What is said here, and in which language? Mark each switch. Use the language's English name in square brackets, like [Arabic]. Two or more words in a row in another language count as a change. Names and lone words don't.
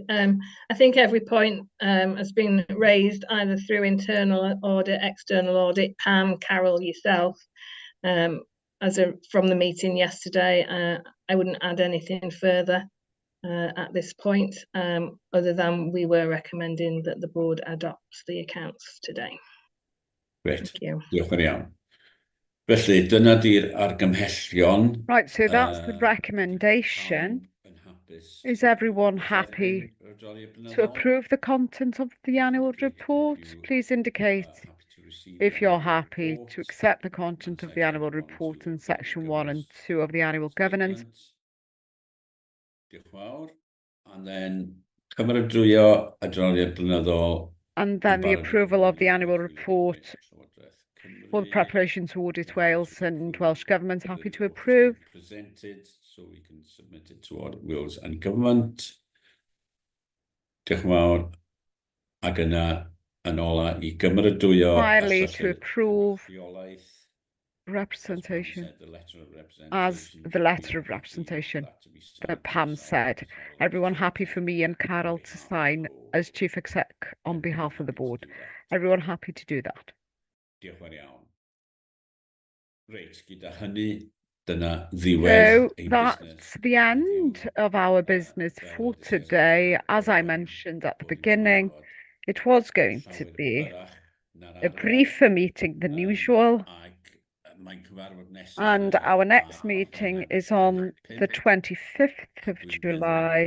[English] I think every point has been raised either through internal audit, external audit, Pam, Carol, yourself. From the meeting yesterday, I wouldn't add anything further at this point, other than we were recommending that the board adopts the accounts today. Great. Thank you. [Welsh] Diolch yn iawn. Felly, dyna di'r argymhellion. [English] Right, so that's the recommendation. Is everyone happy to approve the content of the annual report? Please indicate if you're happy to accept the content of the annual report in section 1 and 2 of the annual governance. And then [Welsh] cymeradwyo adroddiad blynyddol. [English] And then the approval of the annual report for the preparation to audit Wales and Welsh Government. Happy to approve. Presented, so we can submit it to Audit Wales and Government. [Welsh] Diolch yn fawr. Ac yna, yn ola, I gymeradwyo. [English] Finally, to approve representation as the letter of representation that Pam said. Everyone happy for me and Carol to sign as Chief Exec on behalf of the board? Everyone happy to do that? [Welsh] Diolch yn iawn. Reit, gyda hynny, dyna ddiwedd. [English] So that's the end of our business for today. As I mentioned at the beginning, it was going to be a briefer meeting than usual. And our next meeting is on the 25th of July.